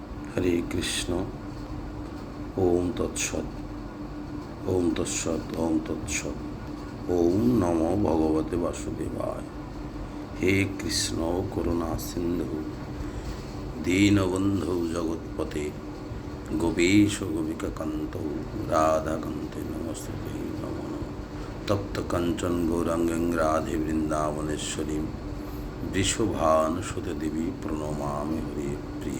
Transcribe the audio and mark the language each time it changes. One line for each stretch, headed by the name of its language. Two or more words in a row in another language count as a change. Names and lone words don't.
Sanskrit: হরে কৃষ্ণ। ওম তৎসৎ। ওম তৎসৎ। ওম তৎসৎ। ওম নমো ভগবতে বাসুদেবায়। হে কৃষ্ণ করুণা সিন্ধু দীনবন্ধু জগৎপতে গোপীশ গোপিকাকান্ত রাধাকান্তে নমস্তুতে নমো নমঃ। তপ্ত কাঞ্চন গৌরাঙ্গং রাধে বৃন্দাবনেশ্বরী বৃষভানুসুতে দেবী প্রণমামি হরি প্রিয়ে।